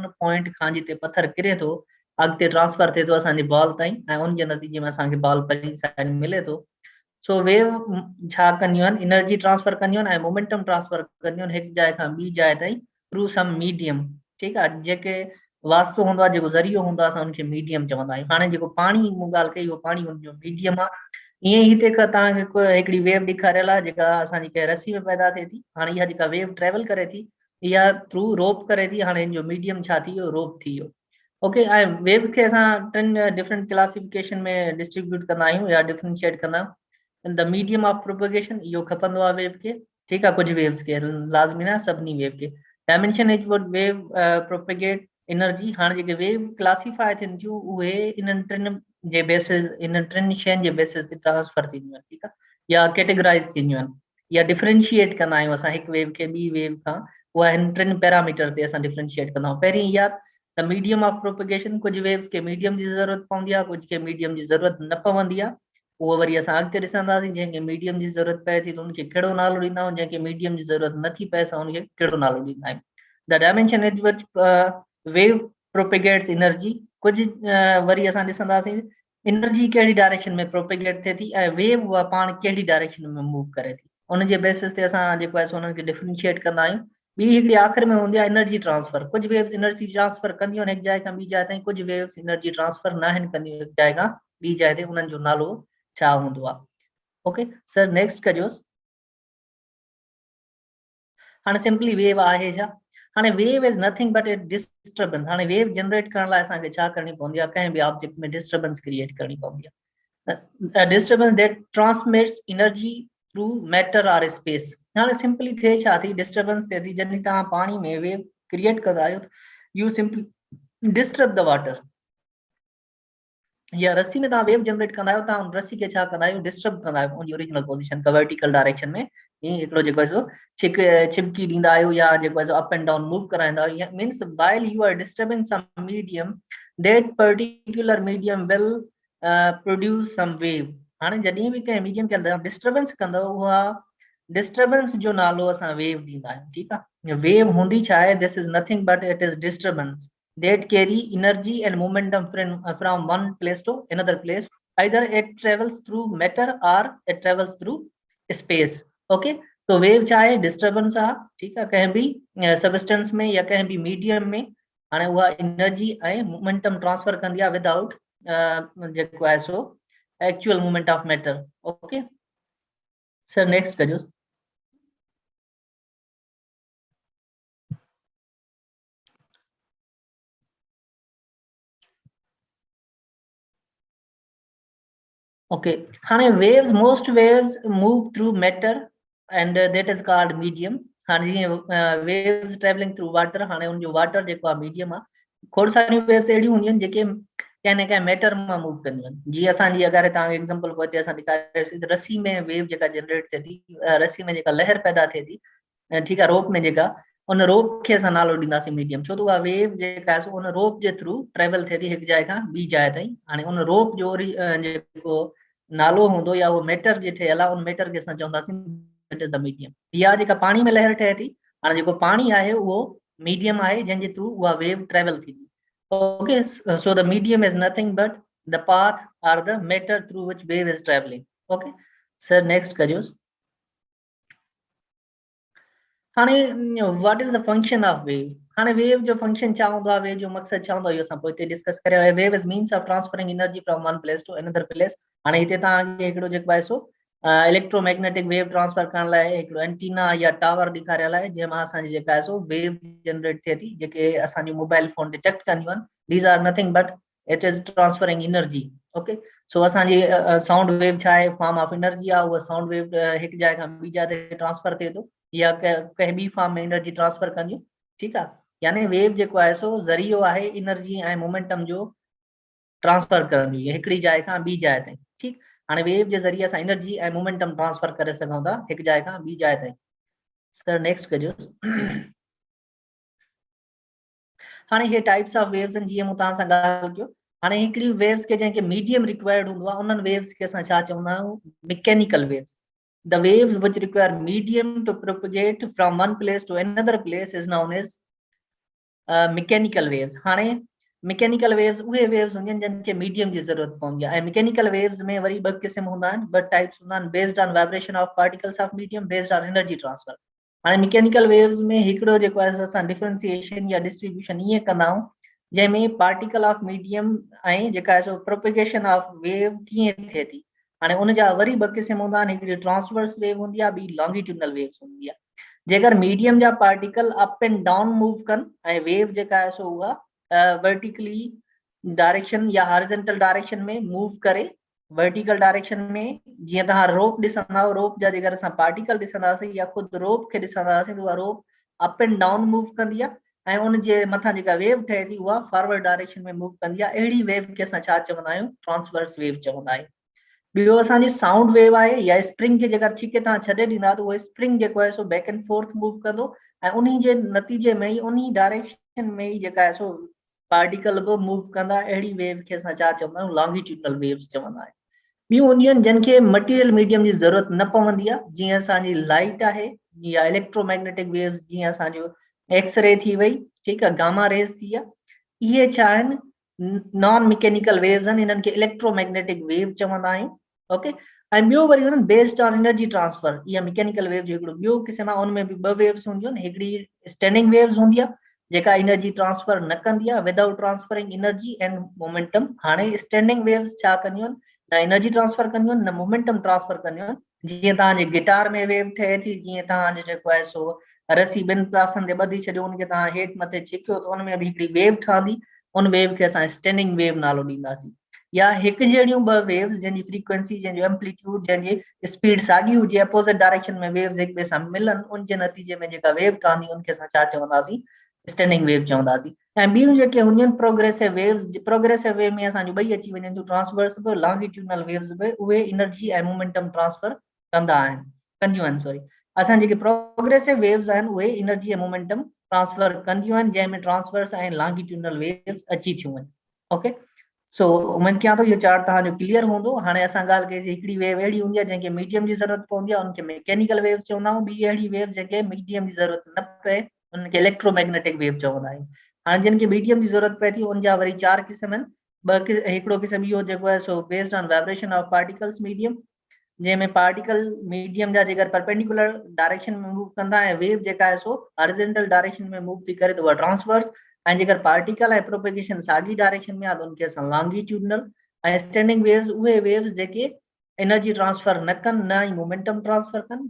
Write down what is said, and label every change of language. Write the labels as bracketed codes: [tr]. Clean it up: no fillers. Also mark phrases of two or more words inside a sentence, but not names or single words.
[sd] पॉइंट खां जिते पत्थर किरे थो अॻिते ट्रांसफर थिए थो असांजी बॉल ताईं ऐं उनजे नतीजे में असांखे बॉल परी साइड मिले थो सो वेव छा कंदियूं आहिनि [en] energy transfer [sd] कंदियूं आहिनि ऐं [en] momentum transfer [sd] कंदियूं आहिनि हिकु जाइ खां ॿी जाइ ताईं [en] through some medium [sd] ठीकु आहे जेके वास्तो हूंदो आहे जेको ज़रियो हूंदो आहे असां उनखे मीडियम चवंदा आहियूं हाणे जेको पाणी मूं ॻाल्हि कई उहो पाणी उनजो मीडियम आहे ईअं ई हिते तव्हांखे हिकिड़ी वेव ॾेखारियल आहे जेका असांजी कंहिं रसी में पैदा थिए थी हाणे इहा जेका वेव ट्रेवल करे थी इहा [en] through rope [sd] करे थी हाणे हिन जो मीडियम छा थी वियो रोप थी वियो ओके ऐं वेव खे असां टिनि [en] different classification [sd] में डिस्ट्रीब्यूट कंदा आहियूं या डिफरेंशिएट कंदा आहियूं [en] the medium of propagation [sd] इहो खपंदो आहे वेव खे ठीकु आहे कुझु वेव्स खे लाज़मी न सभिनी वेव खे [en] dimension is would wave propagate energy [sd] हाणे जेके वेव क्लासीफाई थियनि थियूं उहे इन्हनि टिनि जे बेसिस इन टिनि शयुनि जे बेसिस ते ट्रांसफर थींदियूं आहिनि ठीकु आहे या कैटेगराइज़ थींदियूं आहिनि या डिफरेंशिएट कंदा आहियूं असां हिकु वेव खे ॿी वेव खां उहा हिन टिनि पैरामीटर ते असां डिफरेंशिएट कंदा आहियूं पहिरीं इहा [en] the medium of propagation [sd] कुझु वेव्स खे मीडियम जी ज़रूरत पवंदी आहे कुझु खे मीडियम जी ज़रूरत न पवंदी आहे उहो वरी असां अॻिते ॾिसंदासीं जंहिंखे मीडियम जी ज़रूरत पए थी त उनखे कहिड़ो नालो ॾींदा आहियूं जंहिंखे मीडियम जी ज़रूरत नथी पए असां उनखे कहिड़ो नालो ॾींदा आहियूं [en] the dimension is which wave propagates energy [sd] कुझु वरी असां ॾिसंदासीं एनर्जी कहिड़ी डायरेक्शन में प्रोपेगेट थिए थी ऐं वेव उहा पाण कहिड़ी डायरेक्शन में मूव करे थी उनजे बेसिस ते असां जेको आहे उन्हनि खे डिफरेंशिएट कंदा आहियूं ॿी हिकिड़ी आख़िर में हूंदी आहे [en] energy transfer [sd] कुझु वेव्स [en] energy transfer [sd] कंदियूं आहिनि हिकु जाइ खां ॿी जाइ ताईं कुझु वेव्स [en] energy transfer [sd] न आहिनि कंदियूं हिकु जाइ खां ॿी जाइ ते उन्हनि जो नालो छा हूंदो आहे [en] okay sir next [sd] कजोसि हाणे [en] simply wave [sd] आहे छा हाणे [en] wave is nothing but a disturbance. [sd] हाणे वेव जनरेट करण लाइ असांखे छा करणी पवंदी आहे, कंहिं बि ऑब्जेक्ट में [en] disturbance create [sd] करणी पवंदी आहे। [en] disturbance that transmits energy through matter or space. [sd] हाणे सिंपली थिए छा थी, डिस्टर्बेंस थिए थी जॾहिं तव्हां पाणी में [en] wave create [sd] कंदा आहियो, [en] you simply disturb the water. [sd] या रस्सी में तव्हां [en] wave generate [sd] कंदा आहियो, तव्हां रस्सी खे छा कंदा आहियो, डिस्टर्ब कंदा आहियो उनजी [en] original position [sd] का [en] vertical direction [sd] में। ईअं हिकिड़ो जेको आहे सो छिपकी ॾींदा आहियो या जेको आहे सो [en] up and down move [sd] कराईंदा आहियो। [en] means while you are disturbing some medium, that particular medium will produce some wave. [sd] हाणे जॾहिं बि कंहिं मीडियम के अंदरि डिस्टर्बेंस कंदो, उहा डिस्टर्बेंस जो नालो असां वेव ॾींदा आहियूं। ठीकु आहे। वेव हूंदी छा आहे, [en] this is nothing but it is disturbance that carry energy and momentum from one place to another place. Either it travels through matter or it travels through space. [sd] Okay, तो wave छा आहे, डिस्टर्बेंस आहे। ठीकु आहे। कंहिं बि सबस्टेंस में या कंहिं बि मीडियम में हाणे उहा एनर्जी ऐं [en] momentum transfer [sd] कंदी आहे विदाउट जेको आहे सो [en] actual movement of matter. okay sir, next [sd] कजो। [en] Okay, हाणे waves, most waves move through matter and that is called medium. हाणे जीअं waves traveling through water, [sd] हाणे उनजो water जेको आहे medium आहे। खोड़ सारियूं waves अहिड़ियूं हूंदियूं आहिनि जेके कंहिं न कंहिं मैटर मां मूव कंदियूं आहिनि। जीअं असांजी अगरि तव्हांखे एग्जांपल को हिते असां ॾेखारियोसीं, रस्सी में वेव जेका जनरेट थिए थी, रस्सी में जेका लहर पैदा थिए थी, ठीकु आहे, रोप में जेका, उन रोप खे असां नालो ॾींदासीं मीडियम। छो त उहा वेव जेका आहे सो उन रोप जे थ्रू ट्रेवल थिए थी हिकु जाइ खां ॿी जाइ ताईं। हाणे उन रोप जो जेको नालो हूंदो या वो मैटर जे ठहियल आहे, उन मैटर खे असां चवंदासीं [en] that is the medium. [sd] या जेका पाणी में लहर ठहे थी, हाणे जेको पाणी आहे उहो मीडियम आहे जंहिंजे थ्रू उहा वेव ट्रेवल थी। [en] okay, so the medium is nothing but the path or the matter through which wave is traveling. okay sir, next [sd] कजोस। हाणे [en] what is the function of wave. [sd] हाणे वेव जो फंक्शन छा हूंदो आहे, वेव जो मक़सद छा हूंदो आहे, इहो असां पोइ हिते डिस्कस करियो आहे। [en] wave is means of transferring energy from one place to another place. [sd] हाणे हिते तव्हांखे हिकिड़ो जेको आहे सो [en] electromagnetic wave transfer [sd] करण लाइ हिकिड़ो एंटीना या टावर ॾेखारियल आहे, जंहिंमां असांजी जेका आहे सो [en] wave generate [sd] थिए थी, जेके असांजी [en] mobile phone detect [sd] कंदियूं आहिनि। [en] these are nothing but it is transferring energy. [sd] ओके, सो असांजी [en] sound wave [sd] छा आहे, [en] form of energy [sd] आहे। उहा [en] sound wave [sd] हिकु जाइ खां ॿी जाइ ते ट्रांसफर थिए थो या कंहिं ॿी फॉर्म में [en] energy transfer [sd] कंदियूं। ठीकु आहे। यानी वेव जेको आहे सो ज़रियो आहे एनर्जी ऐं मोमेंटम जो ट्रांसफर करण जी, हिकिड़ी जाइ खां ॿी जाइ ताईं। ठीकु, हाणे वेव जे ज़रिए असां एनर्जी ऐं [en] momentum transfer [sd] करे सघूं था हिकु जाइ खां ॿी जाइ ताईं। [en] sir next [sd] कजो। हाणे हे [en] types of waves [sd] आहिनि, जीअं मूं तव्हां सां ॻाल्हि कयो। हाणे हिकिड़ी वेव्स खे जंहिंखे [en] medium required [sd] हूंदो आहे, उन्हनि वेव्स खे असां छा चवंदा आहियूं, [en] mechanical waves. The waves which require medium to propagate from one place to another place is known as mechanical waves. [sd] हाणे [en] mechanical waves [sd] उहे वेव्स हूंदियूं आहिनि जिनखे मीडियम जी ज़रूरत पवंदी आहे। ऐं [en] mechanical waves [sd] में वरी ॿ क़िस्म हूंदा आहिनि, ॿ टाइप्स हूंदा आहिनि, [en] based on vibration of particles of medium, based on energy transfer. [sd] हाणे [en] mechanical waves [sd] में हिकिड़ो जेको आहे असां डिफरेंशिएशन या डिस्ट्रीब्यूशन ईअं कंदा आहियूं, जंहिंमें [en] particle of medium [sd] ऐं जेका आहे सो [en] propagation of wave [sd] कीअं थिए थी। हाणे उनजा वरी ॿ क़िस्म हूंदा आहिनि, हिकिड़ी [en] transverse wave [sd] हूंदी आहे, ॿी [en] longitudinal waves [sd] हूंदी आहे। जेकर मीडियम जा पार्टिकल [en] up and down move [sd] कनि ऐं वेव जेका आहे सो उहा [en] vertically direction [sd] या [en] horizontal direction [sd] में मूव करे, [en] vertical direction [sd] में, जीअं तव्हां रोप ॾिसंदा आहियो, रोप जा जेकर असां पार्टिकल ॾिसंदासीं या ख़ुदि रोप खे ॾिसंदासीं त उहा रोप [en] up and down move [sd] कंदी आहे ऐं उनजे मथां जेका वेव ठहे थी उहा [en] forward direction [sd] में मूव कंदी आहे। अहिड़ी वेव खे असां छा चवंदा आहियूं, [en] transverse wave [sd] चवंदा आहियूं। ॿियो असांजी [en] sound wave [sd] आहे, या स्प्रिंग खे जेकर छिके तव्हां छॾे ॾींदा त उहो स्प्रिंग जेको आहे सो [en] back and forth move [sd] कंदो ऐं उन्ही जे नतीजे में ई उन्ही डायरेक्शन में ई जेका आहे सो पार्टिकल बि मूव कंदा। अहिड़ी वेव खे असां छा चवंदा आहियूं, [en] longitudinal waves [sd] चवंदा आहियूं। ॿियूं हूंदियूं आहिनि जिनखे [en] material medium [sd] जी ज़रूरत न पवंदी आहे, जीअं असांजी लाइट आहे या [en] electromagnetic waves, [sd] जीअं असांजो एक्सरे थी वई, ठीकु आहे, [en] gamma rays [sd] थी आहे, इहे छा आहिनि, [en] non mechanical waves [sd] आहिनि, इन्हनि खे [en] electromagnetic wave [sd] चवंदा आहियूं। ओके, ऐं ॿियो वरी हुननि [en] based on energy transfer, [sd] इहा [en] mechanical wave [sd] जो हिकिड़ो ॿियो क़िस्म आहे। उनमें बि ॿ वेव्स हूंदियूं आहिनि, हिकिड़ी [en] standing waves [sd] हूंदी आहे जेका [en] energy transfer [sd] न कंदी आहे [en] without transferring energy and momentum. [sd] हाणे [en] standing waves [sd] छा कंदियूं आहिनि, न [en] energy transfer [sd] कंदियूं आहिनि न [en] momentum transfer [sd] कंदियूं आहिनि। जीअं तव्हांजे गिटार में वेव ठहे थी, जीअं तव्हांजो जेको आहे सो रसी ॿिनि पासनि ते ॿधी छॾियो, उनखे तव्हां हेठि मथे छिकियो त उनमें बि हिकिड़ी वेव ठहंदी, उन वेव खे असां [en] standing wave [sd] नालो ॾींदासीं। या हिकु जहिड़ियूं ॿ वेव्स जंहिंजी फ्रीक्वेंसी, जंहिंजो एम्पलीट्यूड, जंहिंजी स्पीड साॻी हुजे, अपोजिट डायरेक्शन में वेव्स हिक ॿिए सां मिलनि, उनजे नतीजे में जेका वेव ठहंदी उनखे असां छा चवंदासीं, [en] standing wave [sd] चवंदासीं। ऐं ॿियूं जेके हूंदियूं आहिनि [en] progressive waves, progressive wave [sd] में असांजूं ॿई अची वञनि थियूं, ट्रांसवर्स बि, [en] longitudinal waves [sd] बि, उहे एनर्जी ऐं [en] momentum transfer [sd] कंदियूं आहिनि सॉरी। असां जेके [en] progressive waves [sd] आहिनि उहे एनर्जी ऐं [en] momentum transfer [sd] कंदियूं आहिनि, जंहिंमें ट्रांसवर्स ऐं [en] longitudinal waves [sd] अची थियूं आहिनि। ओके, सो उम्मीद कयां थो इहो चार्ट तव्हांजो क्लियर हूंदो। हाणे असां ॻाल्हि कईसीं, हिकिड़ी वेव अहिड़ी हूंदी आहे जंहिंखे मीडियम जी ज़रूरत पवंदी आहे, उनखे [en] mechanical wave [sd] चवंदा आहियूं। ॿी अहिड़ी वेव जंहिंखे मीडियम जी ज़रूरत न पए, उनखे [en] electromagnetic wave [sd] चवंदा आहियूं। हाणे जिन खे मीडियम जी ज़रूरत पए थी उनजा वरी 4 क़िस्म आहिनि। हिकिड़ो क़िस्म इहो जेको आहे सो [en] based on vibration of particles medium, [sd] जंहिंमें [en] particle medium [sd] जा जेकर [en] perpendicular direction [sd] में मूव कंदा ऐं वेव जेका आहे सो [en] horizontal direction [sd] में मूव थी करे त उहा ट्रांसवर्स, ऐं जेकर पार्टिकल ऐं प्रोपेगेशन साॻी डायरेक्शन में आहे त उनखे असां लॉन्गिट्यूडनल। ऐं [en] standing waves [sd] उहे वेव्स जेके [en] energy transfer [sd] न कनि, न ई [en] momentum transfer [sd] कनि।